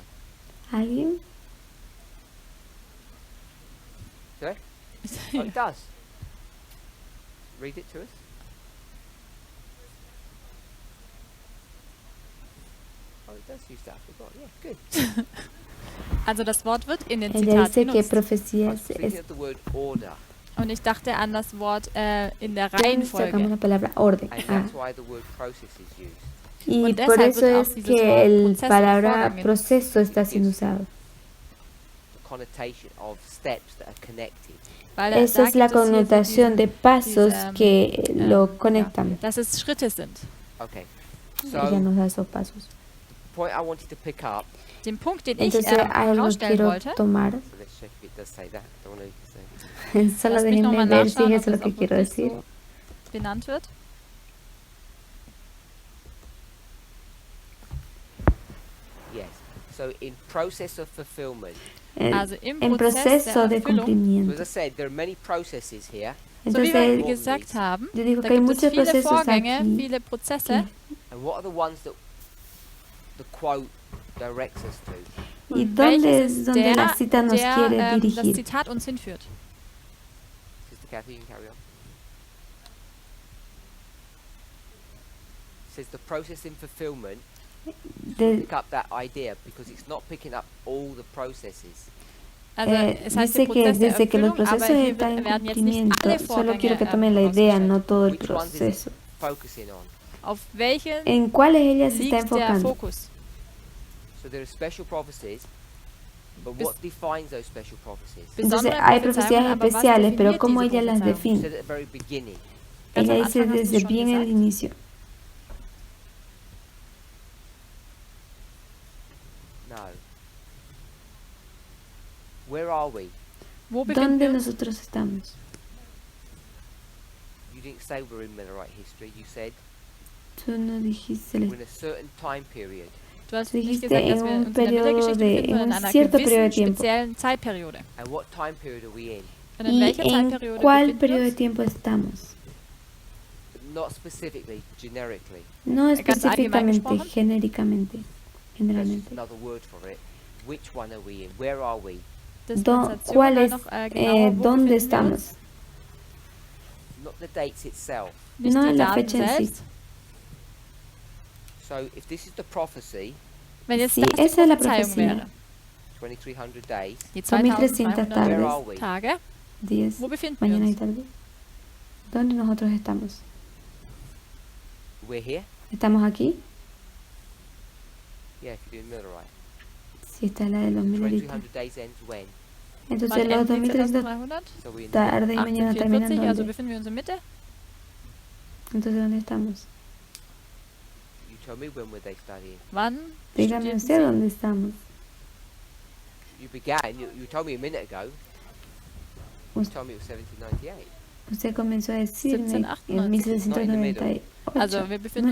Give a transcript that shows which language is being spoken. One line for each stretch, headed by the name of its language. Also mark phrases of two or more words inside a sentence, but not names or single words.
Spanish: ¿Alguien?
English: Sorry? Oh, it does. Read it to us. Oh, it does use that. I forgot. Yeah, good.
German: Also das Wort wird in den
Spanish: Ella
German: Zitat
Spanish: dice que
German: genutzt.
English: I
Spanish: profecía
English: was thinking of the word order,
German: Und ich dachte an das Wort in der
Spanish: Entonces sacamos
German: Reihenfolge.
Spanish: la palabra orden.
English: and Ah, that's why the word process is used.
Spanish: y
German: Und
Spanish: por
German: deshalb
Spanish: eso
German: wird auch
Spanish: es
German: dieses
Spanish: que
German: Wort
Spanish: el
German: Prozess oder
Spanish: palabra
German: Vorgang genutzt.
Spanish: proceso está siendo usado.
English: The connotation of steps that are connected.
German: Weil
Spanish: Esa
German: da
Spanish: es la
German: gibt es hier so
Spanish: connotación de pasos
German: diese,
Spanish: que lo
German: ja,
Spanish: conectan.
German: dass es Schritte sind.
English: Okay.
Spanish: Ella
English: So,
Spanish: nos da esos pasos.
English: the point I wanted to pick up,
German: Den Punkt, den ich
Spanish: Entonces algo
German: herausstellen
Spanish: quiero
German: wollte,
Spanish: tomar.
English: so let's check if it does say that. I don't want to say.
Spanish: Solo
German: lasst mich
Spanish: déjenme
German: nochmal
Spanish: ver si
German: nachschauen,
Spanish: es
German: ob
Spanish: eso lo
German: es
Spanish: que
German: auch
Spanish: quiero
German: wirklich
Spanish: decir.
German: so benannt wird.
English: Yes. So in process of fulfillment.
German: Also im
Spanish: En
German: Prozess
Spanish: proceso
German: der
Spanish: de
German: Erfüllung.
English: So as
Spanish: cumplimiento.
English: I said, there are many processes here,
German: So wie wir
Spanish: Entonces,
German: gesagt haben,
Spanish: yo digo
German: da
Spanish: que hay
German: gibt es
Spanish: muchos
German: viele
Spanish: procesos
German: Vorgänge,
Spanish: aquí.
German: viele Prozesse.
English: and what are the ones that the quote directs us to?
Spanish: ¿Y
German: Und
Spanish: dónde
German: welches
Spanish: es
German: ist
Spanish: donde la cita nos quiere
German: das
Spanish: dirigir?
German: Zitat uns hinführt?
English: Sister Kathy, you can carry on. It says the process in fulfillment. De- Pick up that idea because it's not picking up all the processes.
German: Also es heißt
Spanish: dice
German: der
Spanish: que
German: Prozess der
Spanish: desde que los
German: Erfüllung, aber
Spanish: procesos
German: hier
Spanish: están en
German: werden jetzt nicht
Spanish: cumplimiento,
German: alle
Spanish: solo
German: Vorgänge
Spanish: quiero que tomen la idea, no todo el
English: Which ones is
Spanish: proceso.
English: it focusing on?
German: Auf welchen
Spanish: ¿En cuáles ella se está
German: liegt der
Spanish: enfocando?
German: Fokus?
English: So there are special prophecies, but Bis- what defines those special prophecies?
Spanish: Entonces
German: Besondere
Spanish: hay
German: Prophezeiungen,
Spanish: profecías
German: aber was
Spanish: especiales, pero
German: definiert
Spanish: ¿cómo
German: diese
Spanish: ella las
German: Prophezeiung?
English: You
Spanish: define?
English: said at the very beginning.
German: Ganz
Spanish: Ella
German: am
Spanish: dice
German: Anfang hast du
Spanish: desde
German: schon
Spanish: bien al
German: gesagt.
Spanish: inicio.
English: Where are we?
German: Wo befinden
Spanish: ¿Dónde
German: wir uns?
Spanish: nosotros estamos?
English: You didn't say we're in Millerite history. You said
Spanish: Tú no dijiste,
English: we're in a certain time period.
German: Du hast Du nicht
Spanish: dijiste
German: gesagt, dass
Spanish: en
German: wir
Spanish: un
German: uns in der
Spanish: periodo
German: Mittelgeschichte
Spanish: de-
German: befinden,
Spanish: en
German: sondern
Spanish: un
German: in einer
Spanish: cierto periodo de
German: gewissen
Spanish: tiempo.
German: speziellen Zeitperiode.
English: And what time period are we in?
German: Und in
Spanish: ¿Y
German: welcher
Spanish: en
German: Zeitperiode
Spanish: cuál
German: befinden wir
Spanish: periodo de
German: uns?
Spanish: tiempo estamos?
English: Not specifically, generically.
Spanish: No
German: Ganz allgemein
Spanish: específicamente,
German: gesprochen.
Spanish: genéricamente,
English: That's
Spanish: generalmente.
English: another word for it. Which one are we in? Where are we? Dispensation,
Spanish: ¿Cuál
German: dann
Spanish: es,
German: noch genauer, wo
Spanish: dónde
German: befinden wir uns?
Spanish: estamos?
English: Not the dates itself.
German: Nicht
Spanish: No
German: die
Spanish: en la
German: Daten
Spanish: fecha en sí.
German: selbst.
English: So if this is the prophecy,
German: Wenn jetzt
Spanish: Sí,
German: das die
Spanish: esa es la
German: Prophezeiung
Spanish: profecía.
German: wäre,
English: 2300 days,
German: die 2300
Spanish: 2300
English: where
Spanish: tardes,
English: are we?
German: Tage,
Spanish: días,
German: wo befinden wir
Spanish: mañana y
German: uns?
Spanish: tarde. ¿Dónde nosotros estamos?
English: We're here?
Spanish: ¿Estamos aquí?
English: Yeah, if you're doing Millerite.
Spanish: Sí, está la de los mileritas.
English: 2300 days ends when?
Spanish: Entonces
German: Wann
Spanish: los
German: endet
Spanish: 2300
German: 2300?
English: So we're in
Spanish: tarde y mañana terminan
English: 1844,
German: also
Spanish: ¿dónde?
German: befinden wir uns in Mitte.
Spanish: Entonces ¿dónde estamos?
English: You tell me when were they studying?
German: Wann
Spanish: Dígame
German: studierten
Spanish: usted
German: Sie?
Spanish: dónde estamos.
English: You began, you told me a minute ago, you Us- told me it was 1798.
Spanish: Usted comenzó a decirme 1798. en 1798.
German: Also, wir befinden